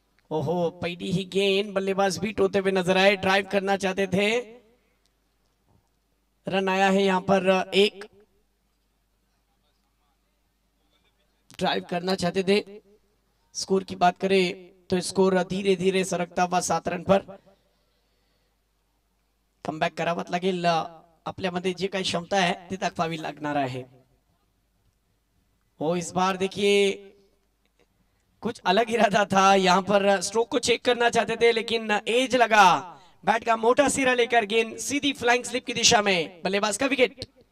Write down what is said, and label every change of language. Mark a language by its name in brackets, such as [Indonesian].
[Hindi] ओहो, पहली ही गेंद बल्लेबाज बीट होते हुए नजर आए, ड्राइव करना चाहते थे, रन आया है यहां पर 1, ड्राइव करना चाहते थे। स्कोर की बात करें तो स्कोर धीरे धीरे सरकता हुआ 7 रन पर। [Marathi] कमबॅक करावंच लागेल, आपल्यामध्ये जे काही क्षमता है ते दाखवावी लागणार आहे। [Hindi] वो इस बार देखिए कुछ अलग इरादा था, यहां पर स्ट्रोक को चेक करना चाहते थे, लेकिन एज लगा, बैट का मोटा सिरा लेकर गेंद सीधी फ्लाइंग स्लिप की दिशा में, बल्लेबाज का विकेट।